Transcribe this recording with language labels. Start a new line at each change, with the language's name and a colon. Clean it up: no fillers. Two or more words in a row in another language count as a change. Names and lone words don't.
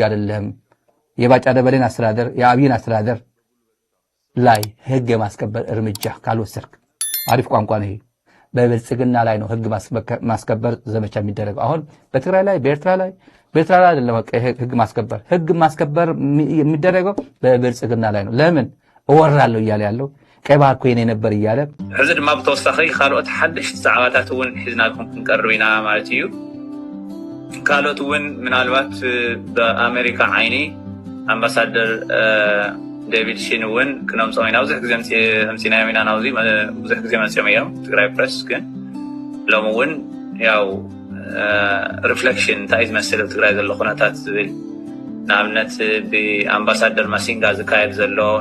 Amharic: አይደለም። የባጫ ደበሌን አስተዳደር የአብይን አስተዳደር ላይ ህግ የማስከበር እርምጃ ካልወሰድክ፣ አሪፍ ቋንቋ ነው ይሄ። በብልጽግና ላይ ነው ህግ ማስከበር ዘመቻ የሚደረገው። አሁን በትግራይ ላይ በኤርትራ ላይ አይደለም ህግ ማስከበር የሚደረገው በብልጽግና ላይ ነው። ለምን እወራለሁ እያለ ያለው ቀይ ባህር ኮይኔ ነበር እያለ
Tigrinya: ሕዚ ድማ ብተወሳኺ ካልኦት ሓደሽቲ ዛዕባታት እውን ሒዝናልኩም ክንቀርብ ኢና ማለት እዩ። ካልኦት እውን ምናልባት በአሜሪካ ዓይኒ ኣምባሳደር ዴቪድ ሺን እውን ክነምፅኦም ኢና። ብዙሕ ግዜ ኣምፂናዮም ኢና ናብዚ ብዙሕ ግዜ መፅኦም እዮም ትግራይ ፕረስ። ግን ሎሚ እውን ያው ሪፍሌክሽን እንታይ እዩ ዝመስል ኣብ ትግራይ ዘሎ ኩነታት ዝብል ንኣብነት ብኣምባሳደር ማሲንጋ ዝካየድ ዘሎ